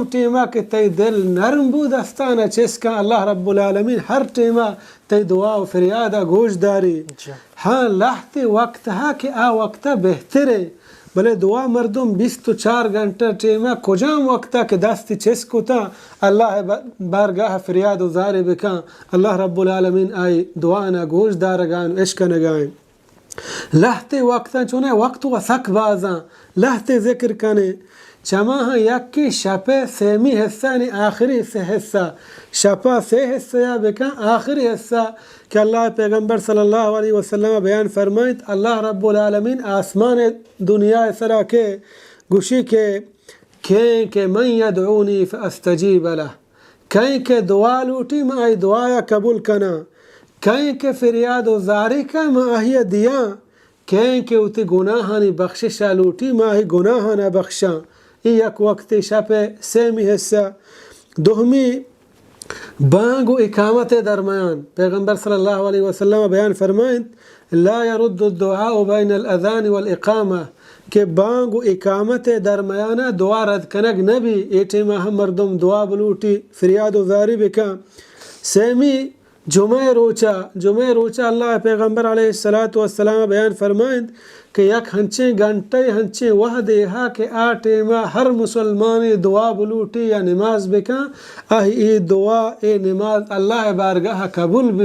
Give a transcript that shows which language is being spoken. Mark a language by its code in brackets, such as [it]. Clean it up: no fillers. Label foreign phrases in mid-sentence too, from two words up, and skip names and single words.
[bal] ٹیمہ کہ تی دل نرم بود استانا چسکا [ar] اللہ رب العالمین [bal] ہر ٹیمہ تی دعا و فریادہ گوش داری ہاں لحظے وقت ہے کہ آ وقتا بہترے بلے دعا مردم 24 گھنٹہ ٹیمہ کجام وقتا کہ دستی چسکو تا اللہ بارگاہ فریاد و زاری بکا [ar] اللہ رب العالمین [bal] آئی دعانا گوش دارگان عشق نگائیں لحظے وقتا چونے وقت و سک بازاں لحظے ذکر کنے چماہاں یکی شپے سیمی حصہ یعنی آخری سے حصہ شپا سے حصہ یا بکا آخری حصہ کہ اللہ پیغمبر [ar] صلی اللہ علیہ وسلم [bal] بیان فرمائیت [ar] اللہ رب العالمین [bal] آسمان دنیا سرا کے گوشی کے کہیں کہ [ar] من یدعونی فاستجیب لہ [bal] کہیں کہ دعا لوٹی میں آئی دعایا قبول کنا کہیں کہ فریاد و زاری کا میں آہی دیا کہیں کہ اتی گناہانی بخشش لوٹی ماہی گناہانا بخشا. یک وقت شب سیمی حصہ. دومی بانگ و اقامت درمیان پیغمبر [ar] صلی اللہ علیہ وسلم [bal] بیان فرمائیں [ar] لا يرد الدعاء بین الاذان والاقامہ [bal] کہ بانگ و اقامت درمیانہ دعا رد کنگ نبی ایٹی ہم مردم دعا بلوٹی فریاد و زاری بکا. سیمی جمعہ روچہ اللہ پیغمبر [ar] علیہ السلام [bal] بیان فرمائیں کہ یک ہنچے گھنٹے ہنچے وحدے ہا کہ آ ٹیمہ ہر مسلمانی دعا بلوٹی یا نماز بکا ای دعا اے نماز اللہ بارگاہ قبول بھی.